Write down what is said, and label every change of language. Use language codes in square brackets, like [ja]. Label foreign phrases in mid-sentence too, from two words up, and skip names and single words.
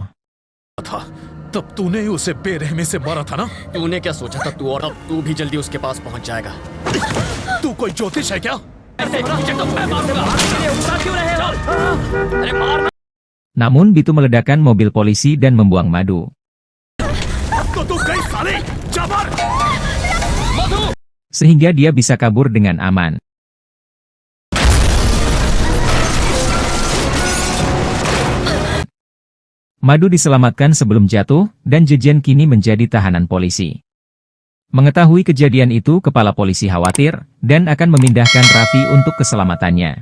[hi] था तब तूने ही उसे बेरहमी से मारा था ना। तूने क्या सोचा था तू और अब तू भी जल्दी उसके पास पहुंच जाएगा। तू कोई ज्योतिष है क्या? [id] Namun Bitu meledakkan mobil polisi dan membuang Madu. [hi] तो तू गई साले जाबर। [id] Sehingga dia bisa kabur dengan aman. Madu diselamatkan sebelum jatuh, dan Jejen kini menjadi tahanan polisi. Mengetahui kejadian itu kepala polisi khawatir, dan akan memindahkan Raffi untuk keselamatannya.